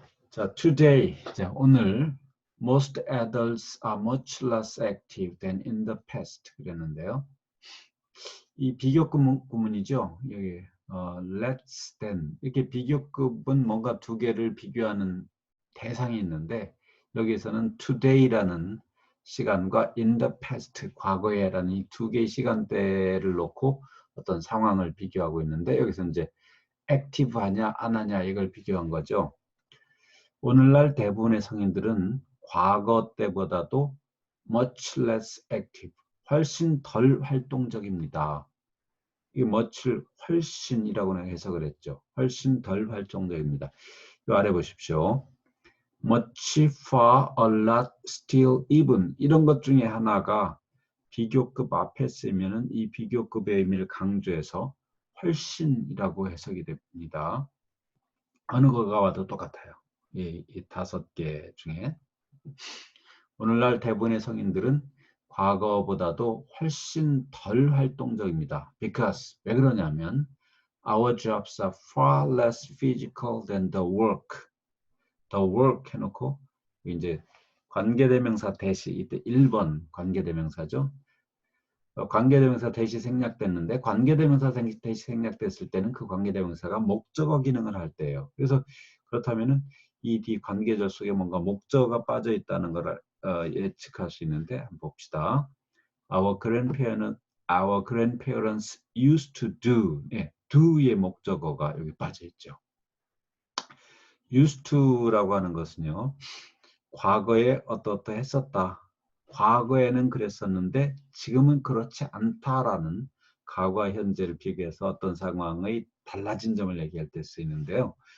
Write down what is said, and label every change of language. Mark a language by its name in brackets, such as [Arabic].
[English] 자, today, [Korean] 자, 오늘 [English] most adults are much less active than in the past [Korean] 그랬는데요. 이 비교급 구문이죠. 여기 [English] less than [Korean] 이렇게 비교급은 뭔가 두 개를 비교하는 대상이 있는데 여기서는 today라는 시간과 [English] in the past [Korean] 과거에라는 이 두 개의 시간대를 놓고 어떤 상황을 비교하고 있는데 여기서 이제 active 하냐 안 하냐 이걸 비교한 거죠. 오늘날 대부분의 성인들은 과거 때보다도 [English] much less active, [Korean] 훨씬 덜 활동적입니다. 이 much를 훨씬이라고 해석을 했죠. 훨씬 덜 활동적입니다. 이 아래 보십시오. [English] much, far, a lot, still, even [Korean] 이런 것 중에 하나가 비교급 앞에 쓰면은 이 비교급의 의미를 강조해서 훨씬이라고 해석이 됩니다. 어느 거가 와도 똑같아요. 이 5개 중에 오늘날 대부분의 성인들은 과거보다도 훨씬 덜 활동적입니다. [English] Because [Korean] 왜 그러냐면 [English] our jobs are far less physical than the work. The work [Korean] 해놓고 이제 관계대명사 대시 이때 1번 관계대명사죠. 관계대명사 대시 생략됐는데 관계대명사 대시 생략됐을 때는 그 관계대명사가 목적어 기능을 할 때예요. 그래서 그렇다면은 이 뒤 관계절 속에 뭔가 목적어가 빠져 있다는 걸 예측할 수 있는데 한번 봅시다. [English] Our grandparents used to do. [Korean] 예, do의 목적어가 여기 빠져 있죠. used to라고 하는 것은요. 과거에 어떠어떠 했었다. 과거에는 그랬었는데 지금은 그렇지 않다라는 과거와 현재를 비교해서 어떤 상황의 달라진 점을 얘기할 때 쓰이는데요.